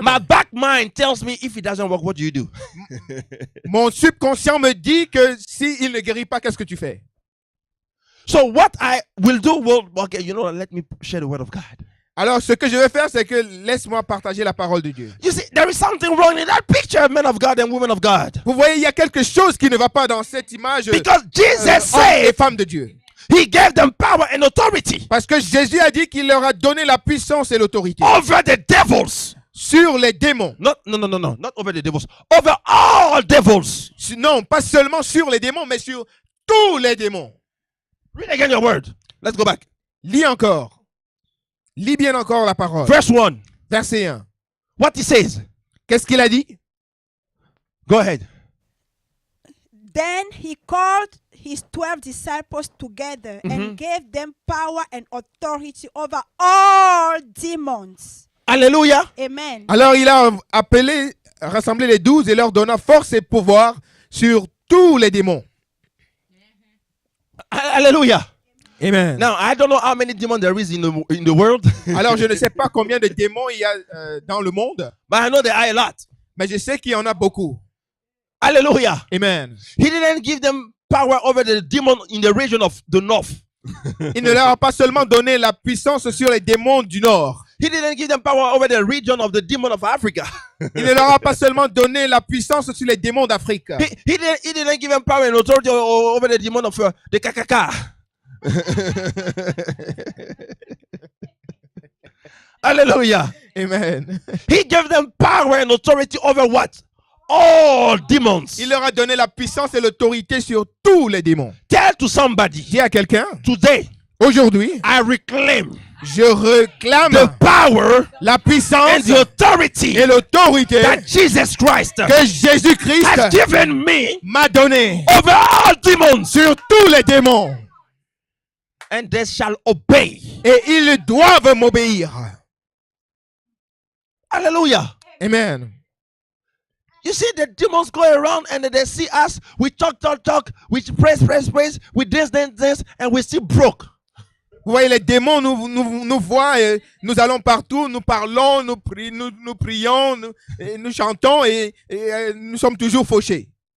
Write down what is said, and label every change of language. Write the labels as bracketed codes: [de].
[en] my back mind tells me if it doesn't work, what do you do? [fr] mon subconscient me dit que s'il ne guérit pas, qu'est-ce que tu fais? [en] So what I will do, well, okay, you know, let me share the word of God. [fr] Alors, ce que je vais faire, c'est que laisse-moi partager la parole de Dieu. [en] You see, there is something wrong in that picture, men of God and women of God. [fr] Vous voyez, il y a quelque chose qui ne va pas dans cette image [en] Because Jesus [fr] hommes et [en] said [fr] femmes de Dieu. [en] he gave them power and authority [fr] Parce que Jésus a dit qu'il leur a donné la puissance et l'autorité [en] over the devils. [fr] sur les démons. [en] Not over the devils. Over all devils. [fr] Non, pas seulement sur les démons, mais sur tous les démons. [en] Read again your word. Let's go back. [fr] Lis encore. Lis bien encore la parole. [en] Verse 1. [fr] Verset 1. [en] What he says. [fr] Qu'est-ce qu'il a dit? [en] Go ahead. Then he called his 12 disciples together and gave them power and authority over all demons. Hallelujah. Amen. [fr] Alors il a appelé, rassemblé les 12 et leur donna force et pouvoir sur tous les démons. [en] Hallelujah. Amen. Now, I don't know how many demons there is in the world, [fr] Alors je ne sais pas combien de démons il y a dans le monde, [en] but I know there are a lot. [fr] mais je sais qu'il y en a beaucoup. [en] Hallelujah. Amen. He didn't give them power over the demon in the region of the north. [fr] Il ne leur a pas seulement donné la puissance sur les démons du Nord. [en] He didn't give them power over the region of the demon of Africa. [fr] Il ne leur a pas seulement donné la puissance sur les démons d'Afrique. [en] He didn't give them power and authority over the demon of the kakaka. Hallelujah. Amen. He gave them power and authority over what? All demons. [fr] Il leur a donné la puissance et l'autorité sur tous les démons. [en] Tell to somebody [fr] Dis à quelqu'un, [en] today, [fr] aujourd'hui, [en] I reclaim [fr] je réclame [en] the power [fr] la [en] and [fr] puissance [en] the authority [fr] et l'autorité [en] that Jesus Christ [fr] que Jésus-Christ [en] has given me [fr] m'a donné [en] over all demons, [fr] sur tous les démons. [en] and they shall obey. [fr] Et ils doivent m'obéir. [en] Hallelujah. Amen. You see, the demons go around and they see us. We talk, we praise, we dance, and we still broke. [fr] Vous voyez, les démons nous voient, et nous allons partout, nous parlons, nous prions, nous chantons et nous sommes toujours fauchés.